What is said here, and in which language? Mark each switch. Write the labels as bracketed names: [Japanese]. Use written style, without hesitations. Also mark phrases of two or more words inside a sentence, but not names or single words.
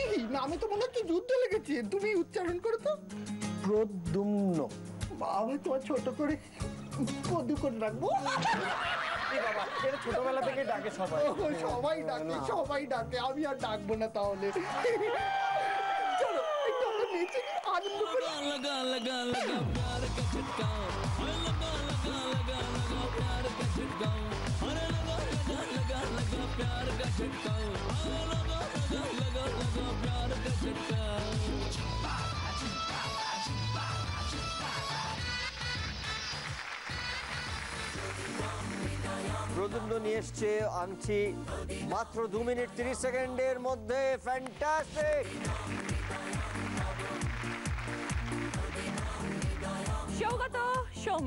[Bangla] নামে তো মনে হচ্ছে যুদ্ধ লেগেছে। তুমি উচ্চারণ করো তো। প্রদ্যুম্ন। বাবা, তোমার ছোট করে কদু করে রাখবো। বাবা, এটা ছোটবেলা থেকে ডাকে সবাই। সবাই ডাকে, আমি আর ডাকবো না তাহলে। চলো একটু আমরা নেচে আনন্দ করি। [Hindi] लगा लगा लगा प्यार का झटका, लगा लगा लगा लगा प्यार का झटका, अरे लगा लगा लगा लगा प्यार का झटका, लगा लगा लगा लगा प्यार का झटका। [Bangla] প্রদ্যুম্ন নিয়ে এসছে আংটি মাত্র 2 মিনিট 30 সেকেন্ডের মধ্যে। ফ্যান্টাস্টিক। সৌগত, সৌমি,